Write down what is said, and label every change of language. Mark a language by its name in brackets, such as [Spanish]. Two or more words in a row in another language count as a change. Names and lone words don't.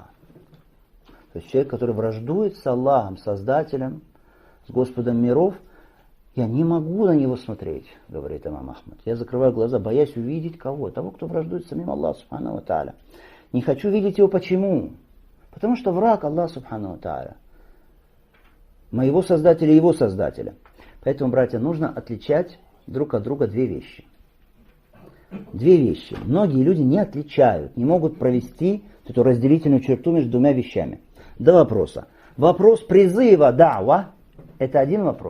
[Russian] То есть человек, который враждует с Аллахом, Создателем, с Господом миров, я не могу на него смотреть, говорит имам Ахмад. Я закрываю глаза, боясь увидеть кого? Того, кто враждует с самим Аллахом [Arabic] سبحانه وتعالى. [Russian] Не хочу видеть его. Почему? Потому что враг Аллах [Arabic] سبحانه وتعالى. [Russian] Моего Создателя и его Создателя. Поэтому, братья, нужно отличать друг от друга две вещи. Две вещи. Многие люди не отличают, не могут провести эту разделительную черту между двумя вещами. Два вопроса. Вопрос призыва дa'ва – это один вопрос.